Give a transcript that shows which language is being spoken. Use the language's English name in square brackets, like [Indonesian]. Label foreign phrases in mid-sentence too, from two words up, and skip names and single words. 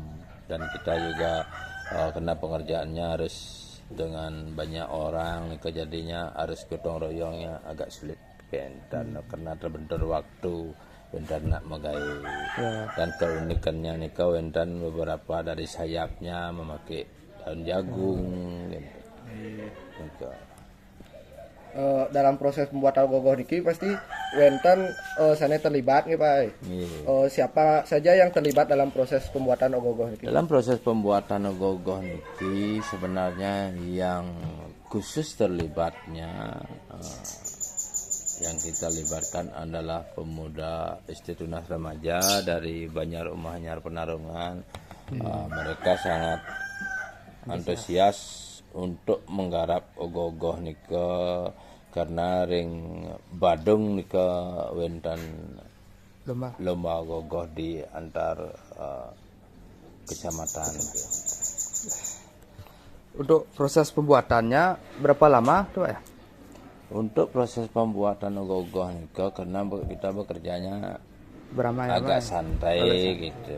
[Indonesian] Dan kita juga karena pengerjaannya harus dengan banyak orang, Niko, jadinya harus gotong royongnya agak sulit karena terbentur waktu [Balinese] Wendan nak megai. [Indonesian] Dan keunikannya Niko, Wendan beberapa dari sayapnya memakai daun jagung gitu. Dalam proses pembuatan ogoh-ogoh niki pasti Wentan sana terlibat nih Pak. Siapa saja yang terlibat dalam proses pembuatan ogoh-ogoh niki? Dalam proses pembuatan ogoh-ogoh niki sebenarnya yang khusus terlibatnya yang kita libatkan adalah pemuda Istitunas Remaja dari Banjar Umahnyar Penarungan. Mereka sangat antusias untuk menggarap ogoh-ogoh nika, karena [Balinese] ring Badung nika wenten [Indonesian] lomba ogoh-ogoh di antar kecamatan. Untuk proses pembuatannya berapa lama tuh ya? Untuk proses pembuatan ogoh-ogoh nika, karena kita bekerjanya agak santai gitu.